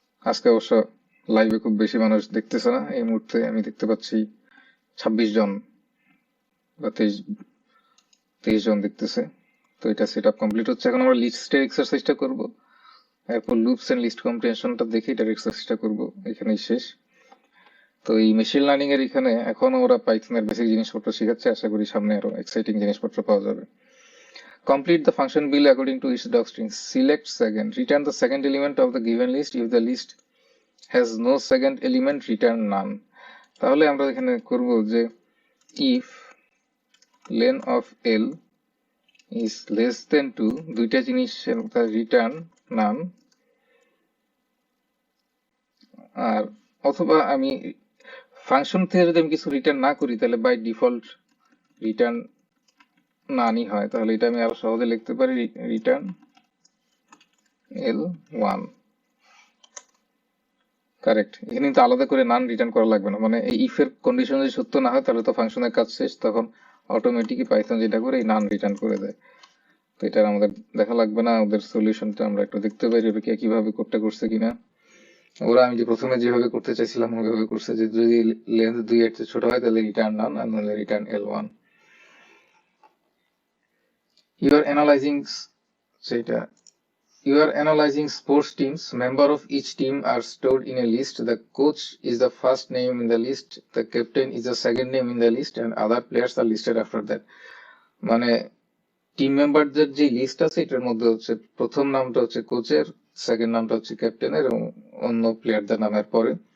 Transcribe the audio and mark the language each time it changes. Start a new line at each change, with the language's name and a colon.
Bangla: আজকে অবশ্য লাইভে খুব বেশি মানুষ দেখতেছে না, এই মুহূর্তে আমি দেখতে পাচ্ছি 26 জন বা 23 জন দেখতেছে। তো এটা সেট আপ কমপ্লিট হচ্ছে। এখন আমরা লিস্টের এক্সারসাইজটা করব, এরপর লুপস এন্ড লিস্ট কম্প্রিহেনশনটা দেখে এটার এক্সারসাইজটা করব, এখানেই শেষ। তো এই মেশিন লার্নিং এর এখানে এখনো ওরা পাইথনের বেসিক জিনিসপত্র শেখাচ্ছে, আশা করি সামনে আরো এক্সাইটিং জিনিসপত্র পাওয়া যাবে।
English: Complete the function below according to its doctrine. Select second. Return the second element of the given list. If the list has no second element, return none.
Bangla: তাহলে আমরা এখানে করব যে
English: if len of L is less than 2,
Bangla: দুইটা জিনিসের return নান, আর অথবা আমি function থেকে যদি আমি কিছু রিটার্ন না করি, তাহলে বাই ডিফল্ট রিটার্ন নানই হয়। তাহলে এটা আমি আরো সহজে লিখতে পারি, রিটার্ন L1। কারেক্ট, এখানে কিন্তু আলাদা করে নান রিটার্ন করা লাগবে না, মানে এই ইফ এর কন্ডিশন যদি সত্য না হয় তাহলে তো ফাংশনের কাজ শেষ, তখন অটোমেটিকই পাইথন যেটা করে এই নান রিটার্ন করে দেয়। তো এটা আমাদের দেখা লাগবে না, ওদের সলিউশনটা আমরা একটু দেখতে পারি ওরা কিভাবে কোডটা করছে কিনা। ওরা আমি যে প্রথমে যেভাবে করতে চাইছিলাম ওইভাবে করছে, যে যদি লেন্থ 2 এর চেয়ে ছোট হয় তাহলে রিটার্ন নান, আর নাহলে return L1।
English: you are analysing,
Bangla: সেটা
English: You are analyzing sports teams. Members of each team are stored in a list. The coach is the first name in the list. The captain is the second name in the list, and other players are listed after that.
Bangla: মানে team মেম্বারদের যে list আছে এটার মধ্যে হচ্ছে প্রথম নামটা হচ্ছে কোচের, সেকেন্ড নামটা হচ্ছে ক্যাপ্টেনের, এবং অন্য প্লেয়ারদের নামের পরে।